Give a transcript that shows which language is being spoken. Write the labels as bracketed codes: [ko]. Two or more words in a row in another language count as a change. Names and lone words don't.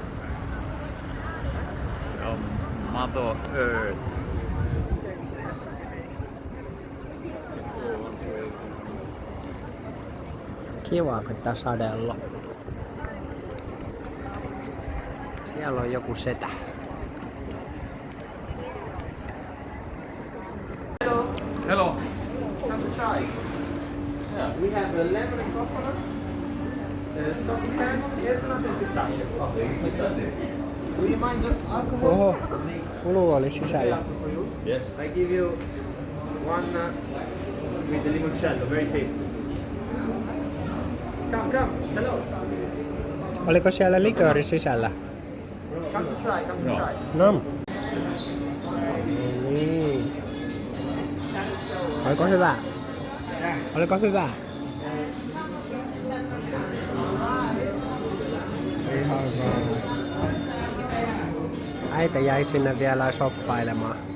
[fi] Se on Mother Earth. Kiva, kun tää sadella. Siellä on joku setä. [en] Hello. We have a lemon and coconut, salty candy, hazelnut and pistachio. Do you mind the alcohol? [fi] Oho, pulu oli sisällä. [en] Yes. I give you one with the limoncello, very tasty. Come, hello. [fi] Oliko siellä likööri sisällä? [en] Come to try. [fi] No. Niin. Oliko hyvä? Oliko hyvä? Ihan hyvä. Äiti jäi sinne vielä shoppailemaan.